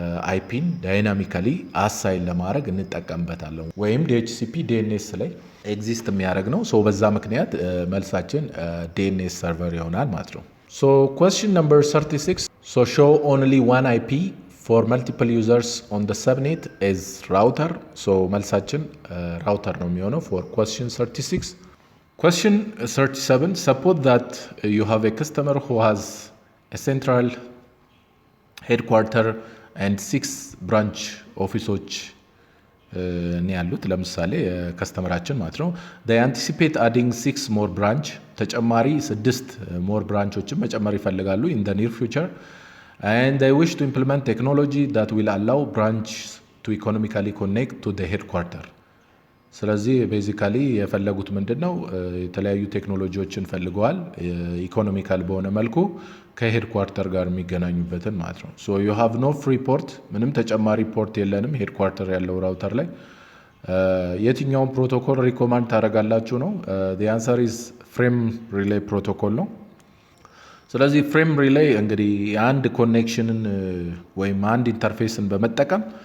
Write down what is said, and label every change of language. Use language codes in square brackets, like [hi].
[am] አይፒን ዳይናሚካሊ አሳይን ለማድረግ እንጠቀምበታለን ወይም DHCP DNS ላይ ኤግዚስት የሚያደርግ ነው። ሶ በዛ ምክንያት መልሳችን DNS ሰርቨር ይሆናል ማለት ነው። ሶ [en] question number 36 so show only one IP for multiple users on the subnet as router. [am] ሶ መልሳችን ራውተር ነው የሚሆነው [en] for question 36. Question 37 suppose that you have a customer who has a central headquarter and 6 branch [am] ኦፊሶች ነው ያሉት። ለምሳሌ ከስተመራችን ማለት ነው [en] they anticipate adding 6 more branch ተጨማሪ 6 more branchዎችን [am] መጨመር ይፈልጋሉ [en] in the near future and they wish to implement technology that will allow branch to economically connect to the headquarter. [am] ስለዚህ ቤዚካሊ የፈለጉት ምንድነው የተለያዩ ቴክኖሎጂዎችን ፈልገዋል ኢኮኖሚካል በሆነ መልኩ ከሄድኳርተር ጋር የሚገናኙበትን ማለት ነው። ሶ [en] you have no free port [am] ምንም ተጨማሪ ፖርት የለንም ሄድኳርተር ያለው ራውተር ላይ የትኛውን ፕሮቶኮል ሪኮማንድ ታደርጋላችሁ ነው። [en] the answer is frame relay protocol [am] ነው። ስለዚህ ፍሬም ሪሌይ እንግዲህ አንድ ኮኔክሽንን ወይም አንድ ኢንተርፌስን በመጠቀም